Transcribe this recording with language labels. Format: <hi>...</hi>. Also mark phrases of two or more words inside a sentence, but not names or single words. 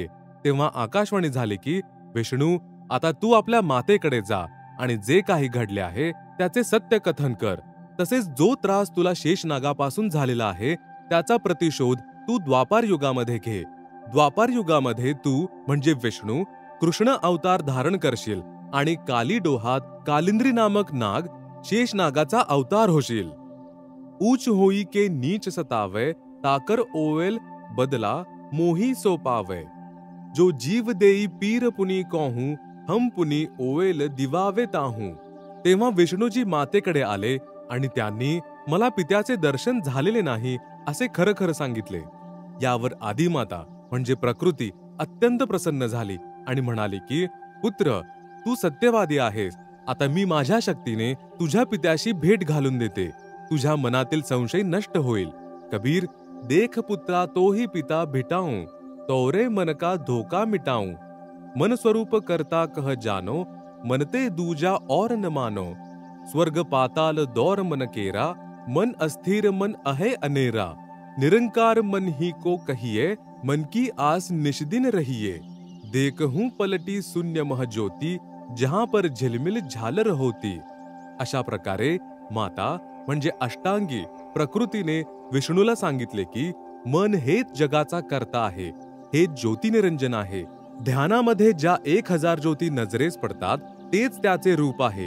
<mr>तेव्हा आकाशवाणी झाली की विष्णू आता तू आपल्या मातेकडे जा आणि जे काही घडले आहे त्याचे सत्य कथन कर। तसेच जो त्रास तुला शेषनागापासून झालेला आहे त्याचा प्रतिशोध तू द्वापार युगामध्ये घे। द्वापार युगामध्ये तू म्हणजे विष्णू कृष्ण अवतार धारण करशील आणि काली डोहात कालिंद्री नामक नाग शेषनागाचा अवतार होशील।</mr> <hi>ऊच होई के नीच सतावे ताकर ओवेल बदला मोही सो पावे। जो जीव देई पीर पुनी कहूं हम पुनी ओवेल दिवावे ताहूं।</hi> <mr>तेव्हा विष्णूजी मातेकडे आले आणि त्यांनी मला पित्याचे दर्शन झालेले नाही असे खरं खरं सांगितले। यावर आदिमाता म्हणजे प्रकृती अत्यंत प्रसन्न झाली आणि म्हणाली की पुत्र तू सत्यवादी आहेस। आता मी माझ्या शक्तीने तुझ्या पित्याशी भेट घालून देते। तुझ्या मनातील संशय नष्ट होईल।</mr> <hi>कबीर देख पुत्रा तोही पिता भिटाऊं तोरे मन का धोका मिटाऊं। मन स्वरूप करता कह जानो मनते दूजा और न मानो। स्वर्ग पाताल दौर मन केरा मन अस्थिर मन अहे अनेरा। निरंकार मन ही को कहिए मन की आस निष्दिन रहिए। देखूं पलटी शून्य मह ज्योति जहां पर झिलमिल झालर होती।</hi> <mr>अशा प्रकारे माता म्हणजे अष्टांगी प्रकृतीने विष्णूला सांगितले की मन हेच जगाचा कर्ता आहे, हे ज्योतिनिरंजन आहे। ध्यानामध्ये ज्या 1000 ज्योती नजरेस पडतात तेच त्याचे रूप आहे।</mr>